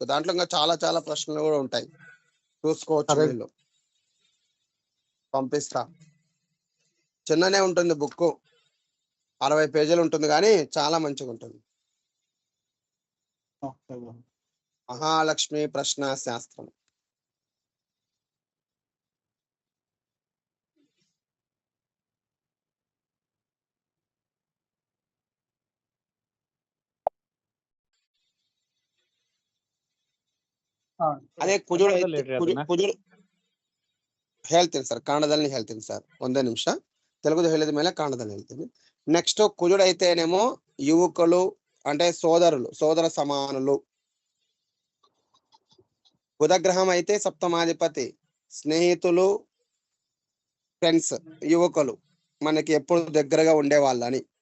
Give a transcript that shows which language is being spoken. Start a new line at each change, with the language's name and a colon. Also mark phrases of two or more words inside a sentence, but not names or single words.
Telugu: దాంట్లో ఇంకా చాలా చాలా ప్రశ్నలు కూడా ఉంటాయి, చూసుకోవచ్చు వీళ్ళు. పంపిస్తా. చిన్ననే ఉంటుంది బుక్, 60 పేజీలు ఉంటుంది, కానీ చాలా మంచిగా ఉంటుంది. మహాలక్ష్మి ప్రశ్నా శాస్త్రం.
Kannada: ಅದೇ ಕುಜುಳ ಕುಜುಳ ಹೇಳ್ತೀನಿ ಸರ್, ಕನ್ನಡದಲ್ಲಿ ಹೇಳ್ತೀನಿ ಸರ್, ಒಂದೇ ನಿಮಿಷ. తెలుగులో ಹೇಳಿದ ಮೇಲೆ కన్నడದಲ್ಲಿ ಹೇಳ್ತೀನಿ.
Telugu: నెక్స్ట్ కుజుడు అయితేనేమో యువకులు అంటే సోదరులు, సోదర సమానులు. బుధగ్రహం అయితే సప్తమాధిపతి, స్నేహితులు, ఫ్రెండ్స్, యువకులు, మనకి ఎప్పుడు దగ్గరగా ఉండే వాళ్ళని.